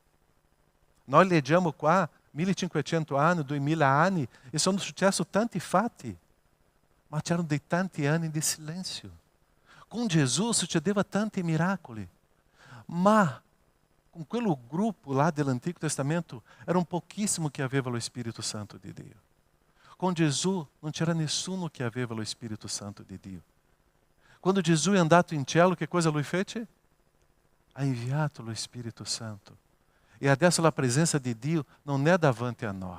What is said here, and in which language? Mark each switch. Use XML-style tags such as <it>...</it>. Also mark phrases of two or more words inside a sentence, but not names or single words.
<it>Noi leggiamo qua 1500 anni, 2000 anni e sono successi tanti fatti, ma c'erano dei tanti anni di silenzio. Con Gesù succedeva tanti miracoli, ma com quello gruppo lá dell'Antigo Testamento, era pouquíssimo che aveva lo Spirito Santo di Dio. Con Gesù non c'era nessuno che aveva lo Spirito Santo di Dio. Quando Gesù è andato in cielo, che cosa lui fece? Ha inviato lo Spirito Santo. E adesso la presenza di Dio non è davanti a noi.</it>